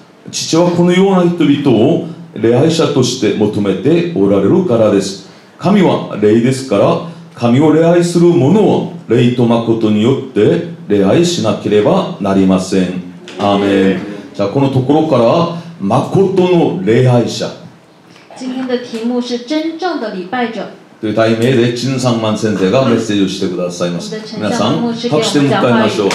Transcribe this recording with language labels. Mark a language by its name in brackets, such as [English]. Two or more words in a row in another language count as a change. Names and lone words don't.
[Japanese] 父はこのような人々を礼拝者として求めておられるからです。神は霊ですから、神を礼拝する者は霊と誠によって礼拝しなければなりません。アーメン。じゃあこのところから誠の礼拝者。 [Chinese] 今天的題目是真正的禮拜者。 [Japanese] という題名で陳三万先生がメッセージをしてくださいます。皆さん、拍手で迎えましょう。